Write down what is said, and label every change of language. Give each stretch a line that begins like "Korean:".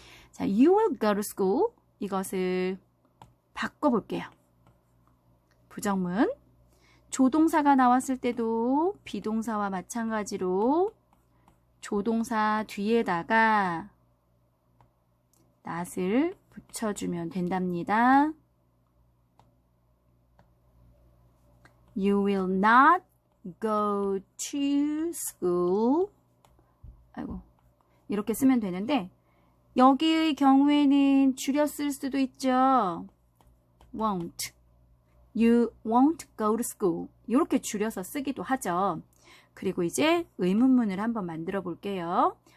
English: 자, you will go to school.
Korean: 이것을 바꿔볼게요. 부정문. 조동사가 나왔을 때도 비동사와 마찬가지로 조동사 뒤에다가 not을 붙여주면 된답니다.
English: You will not go to school.
Korean: 아이고, 이렇게 쓰면 되는데 여기의 경우에는 줄여 쓸 수도 있죠.
English: won't. You won't go to school.
Korean: 이렇게 줄여서 쓰기도 하죠. 그리고 이제 의문문을 한번 만들어 볼게요.